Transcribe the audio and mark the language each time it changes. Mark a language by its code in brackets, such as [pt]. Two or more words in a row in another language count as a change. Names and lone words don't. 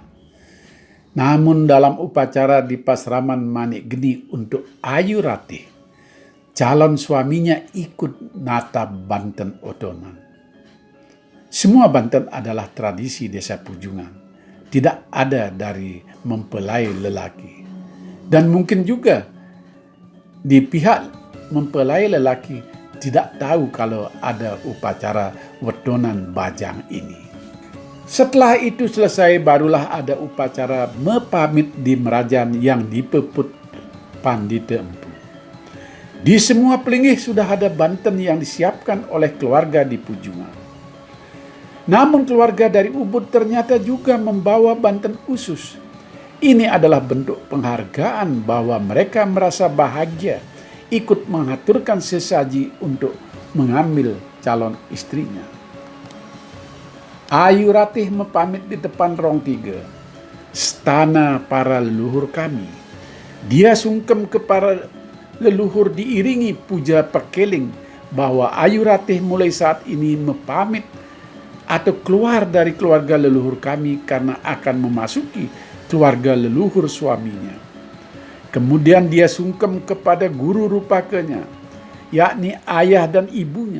[id] Namun dalam upacara di Pasraman Manik Geni untuk Ayu Ratih, calon suaminya ikut [ban] nata banten odonan. [id] Semua banten adalah tradisi desa Pujungan, tidak ada dari mempelai lelaki. Dan mungkin juga di pihak mempelai lelaki tidak tahu kalau ada upacara wedonan bajang ini. Setelah itu selesai, barulah ada upacara mepamit di Merajan yang dipeput Pandita Empu. Di semua pelinggih sudah ada banten yang disiapkan oleh keluarga di Pujungan. Namun keluarga dari Ubud ternyata juga membawa banten khusus. Ini adalah bentuk penghargaan bahwa mereka merasa bahagia ikut mengaturkan sesaji untuk mengambil calon istrinya. Ayu Ratih mepamit di depan Rong Tiga, stana para leluhur kami. Dia sungkem kepada leluhur diiringi puja pekeling bahwa Ayu Ratih mulai saat ini mepamit atau keluar dari keluarga leluhur kami karena akan memasuki keluarga leluhur suaminya. Kemudian dia sungkem kepada guru rupakanya, yakni ayah dan ibunya.